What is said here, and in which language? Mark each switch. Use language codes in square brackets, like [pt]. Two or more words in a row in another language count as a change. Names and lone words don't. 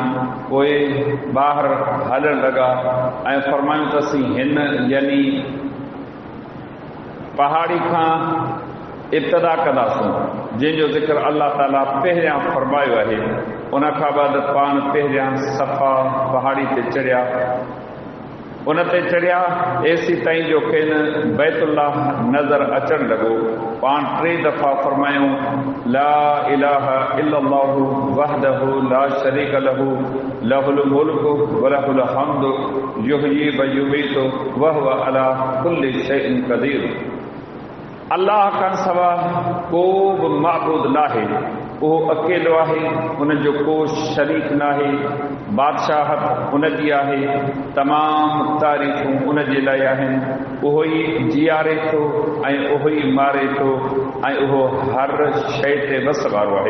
[sd] पोइ ॿाहिरि हलणु लॻा ऐं फरमायूं त असीं हिन यानी पहाड़ी खां इब्तिदा कंदासूं जंहिंजो ज़िक्र अल्लाह ताला पहिरियां फरमायो आहे। उनखां बाद पाण पहिरियां सफ़ा पहाड़ी ते चढ़िया उन ते चढ़िया एसी ताईं जो खेनि बैतुल्लाह नज़र अचणु लॻो। पाण 3 दफ़ा फरमायूं [ar] لا إله إلا الله وحده لا شريك له له الملك وله الحمد يحيي ويميت وهو على كل شيء قدير. [sd] अल्लाह खां सवा को बि माबूद नाहे, उहो अकेलो आहे, उन जो को शरीक नाहे। बादशाहत उन जी आहे, तमामु तारीफ़ूं उन जे लाइ आहिनि। उहो ई जीआरे थो ऐं उहो ई मारे थो ऐं उहो हर शइ ते वस वारो आहे।